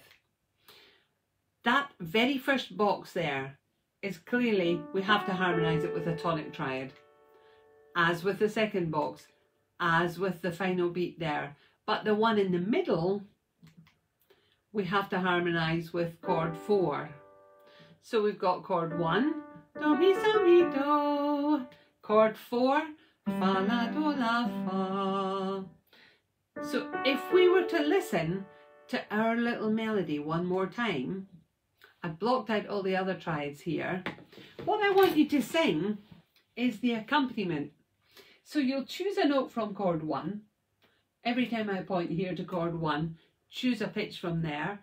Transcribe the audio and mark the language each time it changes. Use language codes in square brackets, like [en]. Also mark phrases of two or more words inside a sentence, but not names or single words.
[en] That very first box there is clearly, we have to harmonise it with a tonic triad. As with the second box, as with the final beat there. But the one in the middle, we have to harmonise with chord 4. So we've got chord 1, do, mi, sa, mi, do. Chord 4, fa, la, do, la, fa. So if we were to listen to our little melody one more time, I've blocked out all the other triads here. What I want you to sing is the accompaniment. So you'll choose a note from chord 1. Every time I point here to chord 1, choose a pitch from there.